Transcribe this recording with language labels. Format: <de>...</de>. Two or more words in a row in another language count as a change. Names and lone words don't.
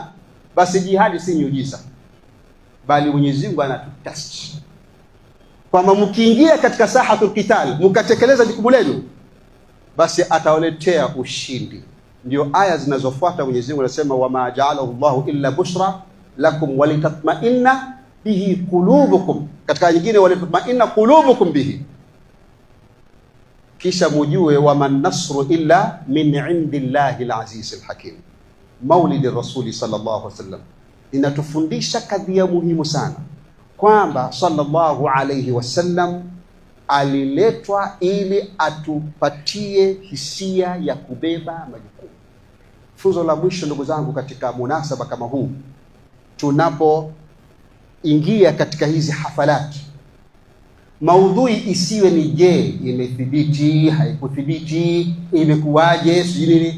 <sw>Basi jihadi si miujiza, bali Mwenyezi Mungu anatutest kwamba mkiingia katika</sw> <ar>ساحة القتال</ar> <sw>mkatekeleza jukumu lenu, basi atawaletea ushindi. Ndio aya zinazofuata Mwenyezi Mungu anasema</sw> <ar>وما جعله الله إلا بشرى لكم ولتطمئن به قلوبكم.</ar> <sw>Katika nyingine</sw> <ar>ولتطمئن قلوبكم به.</ar> <sw>Kisha mujue</sw> <ar>وما النصر إلا من عند الله العزيز الحكيم.</ar> <sw>Maulidi Rasuli</sw> <ar>صلى الله عليه وسلم</ar> <sw>inatufundisha kadhia muhimu sana, kwamba</sw> <ar>صلى الله عليه وسلم</ar> <sw>aliletwa ili atupatie hisia ya kubeba majukumu. Funzo la mwisho ndugu zangu katika munasaba kama huu, tunapoingia katika hizi hafalati, maudhui isiwe ni je, imethibiti, haikuthibiti, imekuwaje, sijui nini.</sw>